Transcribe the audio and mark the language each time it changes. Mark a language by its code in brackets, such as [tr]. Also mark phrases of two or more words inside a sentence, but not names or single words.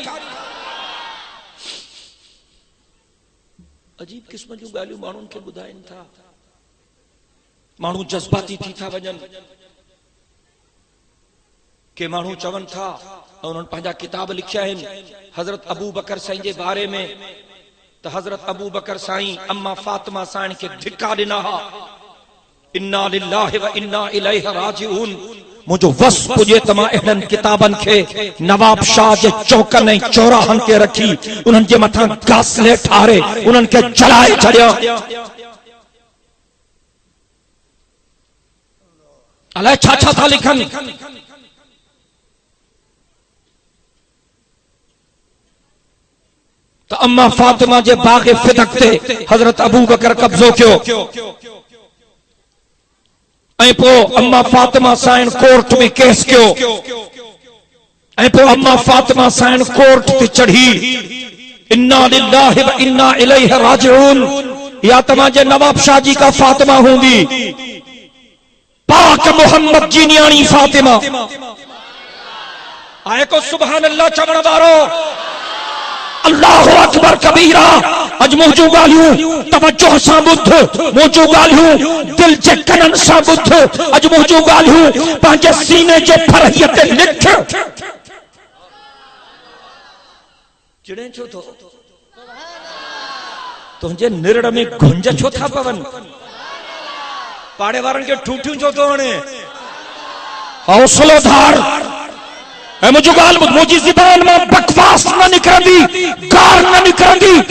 [sd] अजीब क़िस्म जूं ॻाल्हियूं माण्हुनि खे ॿुधाइनि था, माण्हू जज़्बाती थी था वञनि। के माण्हू चवनि था, उन्हनि पंहिंजा किताब लिखिया आहिनि हज़रत अबू बकर साईं जे बारे में, त हज़रत अबू बकर साईं अम्मा फातिमा साईं खे धिका ॾिना हा। [ar] إنا لله وإنا إليه راجعون. [sd] मुझो वस पुजे त मां अहिड़नि किताबनि खे नवाब शाह जे चौकनि ऐं चौराहनि ते रखी उन्हनि जे मथां गासले ठारे उन्हनि खे जलाए छॾिया। अलाए छा छा था लिखनि। त अम्मा फातिमा जे बाग़ फिदक ते हज़रत अबू बकर कब्ज़ो कयो ऐं पोइ अम्मा फातिमा साईं कोर्ट में केस कयो ऐं पोइ अम्मा फातिमा साईं कोर्ट ते चढ़ी। [ar] إنا لله وإنا إليه راجعون. [sd] या तव्हांजे नवाब शाह जी का फातिमा हूंदी, पाक मोहम्मद जी न्याणी फातिमा। आए को [ar] سبحان الله [sd] चवण वारो। [ar] الله أكبر كبيرا. [sd] अज मुझो गालियूं तवज्जो सां ॿुध, मुझो गालियूं दिल जे कननि सां ॿुध, अज मुझो गालियूं पंहिंजे सीने जे फरहीअ ते लिख। चिड़े छो थो? तुंहिंजे निरड़ में गुंज छो था पवनि? पाड़े वारनि खे ठूठियूं छो थो हणे? हौसलो धार। मुझे गाल मुझी ज़बान में बकवास न निकरंदी, गार न निकरंदी।